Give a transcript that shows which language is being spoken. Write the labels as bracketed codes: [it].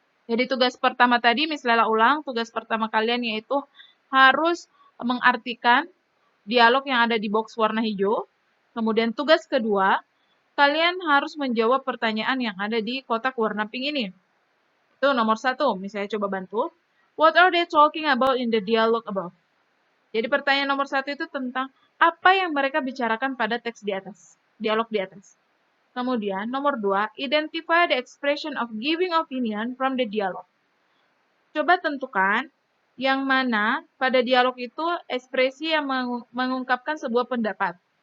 [id] Jadi tugas pertama tadi, misalnya ulang, tugas pertama kalian yaitu harus mengartikan dialog yang ada di box warna hijau. Kemudian tugas kedua, kalian harus menjawab pertanyaan yang ada di kotak warna pink ini. Itu nomor 1, misalnya coba bantu. [en] What are they talking about in the dialogue above? [id] Jadi pertanyaan nomor 1 itu tentang apa yang mereka bicarakan pada teks di atas, dialog di atas. Kemudian nomor 2, [en] identify the expression of giving opinion from the dialogue. [id] Coba tentukan yang mana pada dialog itu ekspresi yang mengungkapkan sebuah pendapat.